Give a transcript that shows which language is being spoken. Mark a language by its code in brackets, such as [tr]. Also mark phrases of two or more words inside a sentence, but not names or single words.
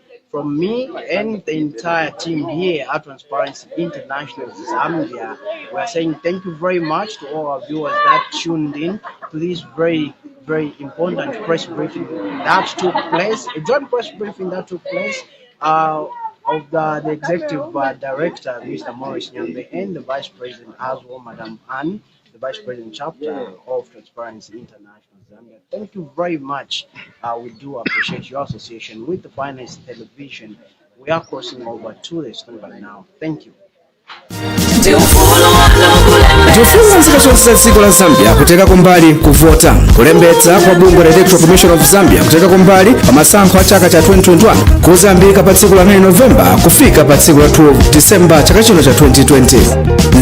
[en] From me and the entire team here at Transparency International Zambia, we are saying thank you very much to all our viewers that tuned in to this very, very important press briefing that took place, a joint press briefing that took place of the Executive Director, Mr. Morris Nyambe, and the Vice President as well, Madam Anne, the Vice President Chapter of Transparency International Zambia. Thank you very much. We do appreciate your association with the Finest Television. We are crossing over to the studio now. Thank you. [ny] Tifuna nzika zonse za dziko la Zambia kuteka kumbali kuvota kulembetsa kwa bungwe la Electoral Commission of Zambia kuteka kumbali pa masankho a chaka cha 2021 kuzambika pa tsiku la 9 Novemba kufika pa tsiku la 12 December chaka chino cha 2020.